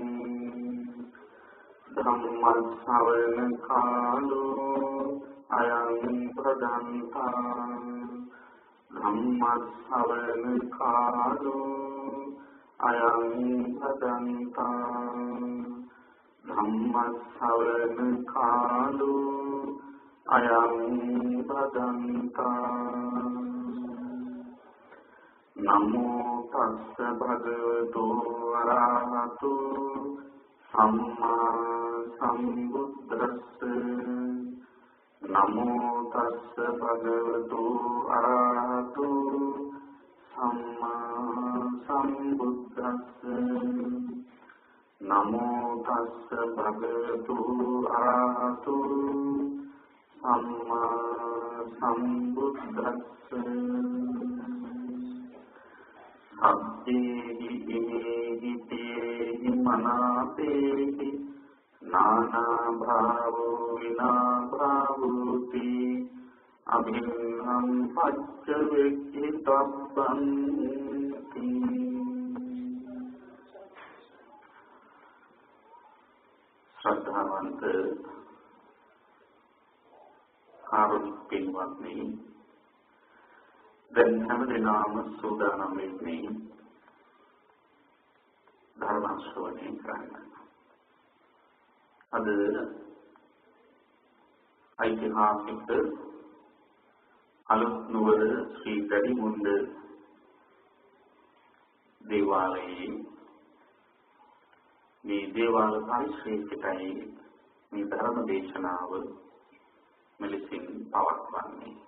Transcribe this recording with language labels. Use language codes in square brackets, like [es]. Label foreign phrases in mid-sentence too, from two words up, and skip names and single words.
[pi] धम्मश्रवणकालो अयं प्रदन्ता धम्मश्रवणकालो अयं प्रदन्ता धम्मश्रवणकालो अयं प्रदन्ता नमो तस्य भगवतो अरहतो सम्मा सम्बुद्धस्य नमो तस्य भगवतो अरहतो सम्मा सम्बुद्धस्य नमो तस्य भगवतो अरहतो सम्मा सम्बुद्धस्य सब्देहि इमेहि तेहि मनातेहि नाना भावो विना भावोति अभिन्नं पच्च व्यक्तितब्बन्ति। [si] ශ්‍රද්ධාවන්ත කාරුණික පින්වත්නි දැන් හැමදෙනාම සූදානම් වෙන්නේ ධර්ම ශ්‍රවණය කරන්න. අද ඓතිහාසික අලුත් නුවර ශ්‍රී ගඩිමුණ්ඩ දේවාලයේ මේ දේවාල පරිශ්‍රයකටයි මේ ධර්ම දේශනාව මෙලෙසින් පවත්වන්නේ.